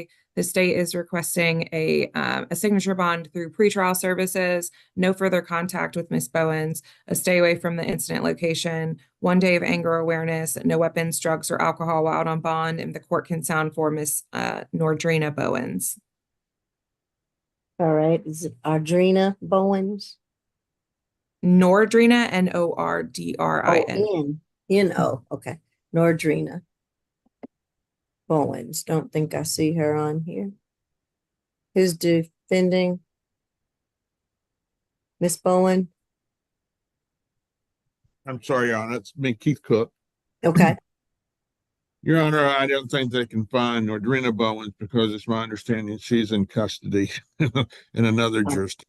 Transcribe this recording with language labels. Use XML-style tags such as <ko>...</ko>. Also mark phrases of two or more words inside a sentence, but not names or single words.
<en>The state is requesting a signature bond through pretrial services, no further contact with Ms. Bowens, a stay away from the incident location, 1 day of anger awareness, no weapons, drugs, or alcohol while out on bond, and the court can sound for Ms. Nordrina Bowens. All right. Is it Audrina Bowens? Nordrina, Nordrin. Oh, N-O. Okay. Nordrina Bowens. Don't think I see her on here. Who's defending? Miss Bowen? I'm sorry, Your Honor. It's me, Keith Cook. Okay. Your Honor, I don't think they can find Nordrina Bowens because it's my understanding she's in custody in another jurisdiction.</en>